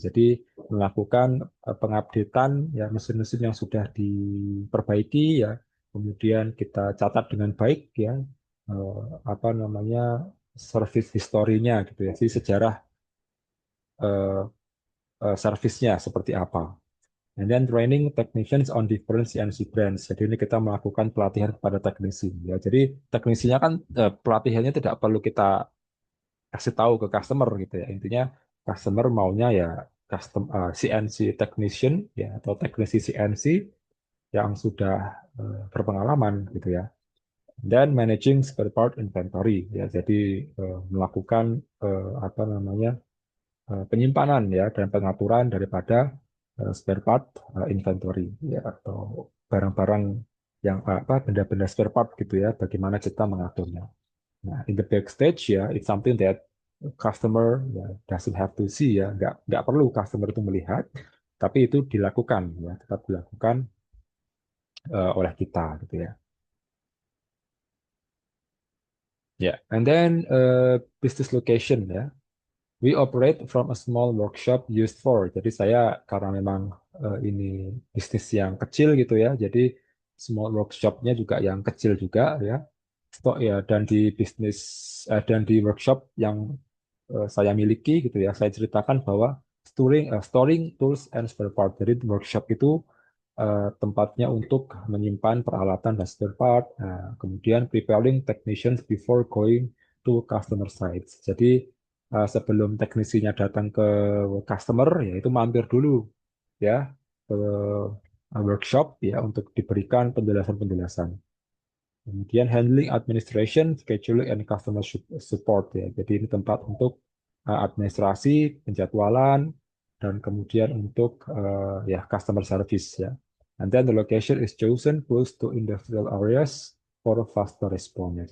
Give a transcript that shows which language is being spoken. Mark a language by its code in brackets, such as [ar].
[id] Jadi melakukan pengupdatean ya mesin-mesin yang sudah diperbaiki ya, kemudian kita catat dengan baik ya apa namanya service historinya gitu ya, jadi sejarah eh, servisnya seperti apa. [en] And then training technicians on different CNC brands. [id] Jadi ini kita melakukan pelatihan kepada teknisi. Ya, jadi teknisinya kan pelatihannya tidak perlu kita kasih tahu ke customer gitu ya. Intinya customer maunya ya CNC technician ya atau teknisi CNC yang sudah berpengalaman gitu ya. Dan [en] managing spare part inventory [id] ya. Jadi melakukan apa namanya penyimpanan ya dan pengaturan daripada spare part inventory ya atau barang-barang yang apa benda-benda spare part gitu ya bagaimana kita mengaturnya. Nah, [en] in the backstage ya it's something that customer ya doesn't have to see [id] ya nggak perlu customer itu melihat tapi itu dilakukan ya tetap dilakukan oleh kita gitu ya. [en] Ya, and then business location ya. We operate from a small workshop used for. [id] Jadi saya karena memang ini bisnis yang kecil gitu ya. Jadi small workshopnya juga yang kecil juga ya. Stok ya dan di bisnis dan di workshop yang saya miliki gitu ya. Saya ceritakan bahwa [en] storing tools and spare part. [id] Jadi workshop itu tempatnya untuk menyimpan peralatan dan spare part. Nah, kemudian [en] preparing technicians before going to customer sites. [id] Jadi sebelum teknisinya datang ke customer, ya itu mampir dulu ya ke workshop ya untuk diberikan penjelasan-penjelasan. [en] Kemudian handling administration, scheduling, and customer support ya. [id] Jadi ini tempat untuk administrasi, penjadwalan, dan kemudian untuk ya customer service ya. [en] And then the location is chosen close to industrial areas for faster response ya.